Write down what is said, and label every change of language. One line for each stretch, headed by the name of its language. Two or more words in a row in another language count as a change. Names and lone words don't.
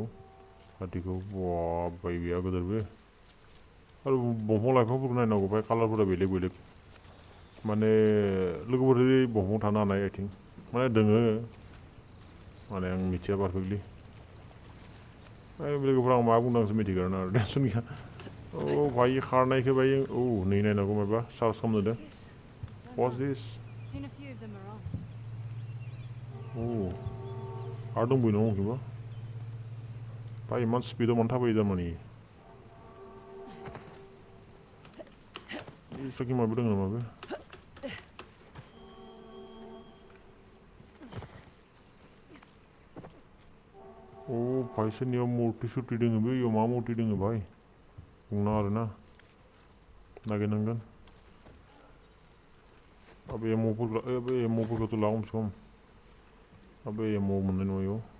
Bodo: हाथिखौ वाह बायबिया गोदोर बे आरो दंफां लाइफांफोरखौ नायनांगौ बाय कालारफोरा बेलेग बेलेग माने लोगोफोर दंफाङाव थानो हानाय
English: I think
Bodo: माने दोङो माने आं मिथिया पारफेक्टलि लोगोफोरा आं मा बुंनांगौसो मिथिगोन आरो टेनसन गैया औ भाई खारनायखौ भाई औ नै नायनांगौ माबा चार्ज खालामनो दे
English: What's this? Seen a few of them around.
Bodo: Oh, आरो दंबोयो नामा बबेबा भाई इमान स्पिडाव मानो थाबायो थारमाने सखि माबा दङ नामा बे Oh, भाई सोरनियाव मुर्ति सुर्ति दोङो बे इयाव मा मुर्ति दोङो भाई बुंना आरोना नागिरनांगोन अबे एम'फोरखौथ' ला खमसे खम अबे एम' मोननाय नङा इयाव